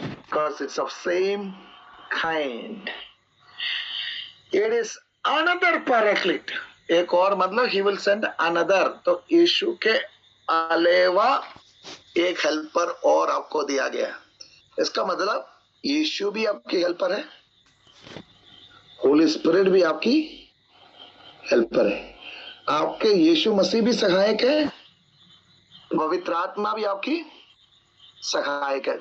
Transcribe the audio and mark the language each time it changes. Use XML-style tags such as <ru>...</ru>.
<en>because it's of same kind. It is another paraclete.</en> <hi>एक और मतलब</hi> <en>he will send another.</en> <hi>तो यीशु के अलावा एक हेल्पर और आपको दिया गया। इसका मतलब यीशु भी आपकी हेल्पर है, होली स्पिरिट भी आपकी हेल्पर है, आपके यीशु मसीह भी सहायक है, पवित्र आत्मा भी आपकी सहायक है।</hi>